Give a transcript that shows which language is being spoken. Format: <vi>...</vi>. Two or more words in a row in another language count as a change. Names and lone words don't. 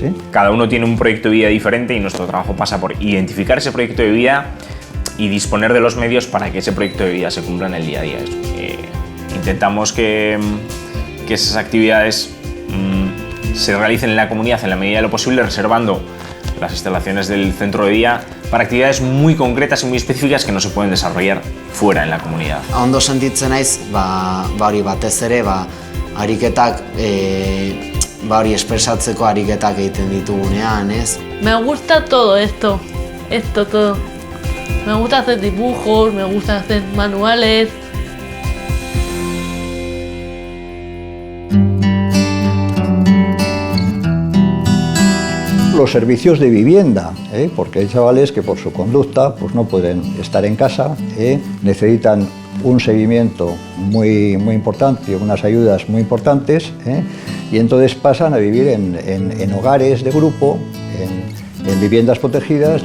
<es>Cada uno tiene un proyecto de vida diferente y nuestro trabajo pasa por identificar ese proyecto de vida y disponer de los medios para que ese proyecto de vida se cumpla en el día a día. Intentamos que que esas actividades se realicen en la comunidad en la medida de lo posible, reservando las instalaciones del centro de día para actividades muy concretas y muy específicas que no se pueden desarrollar fuera en la comunidad.</es> <eu>Ondo sentitzen naiz, hori batez ere, ariketak, hori espresatzeko ariketak egiten ditugunean, ez?</eu> <es>Me gusta todo esto todo. Me gusta hacer dibujos, me gusta hacer manuales. Los servicios de vivienda, porque hay chavales que por su conducta pues no pueden estar en casa, necesitan un seguimiento muy importante, unas ayudas muy importantes, y entonces pasan a vivir en hogares de grupo, en viviendas protegidas.</es>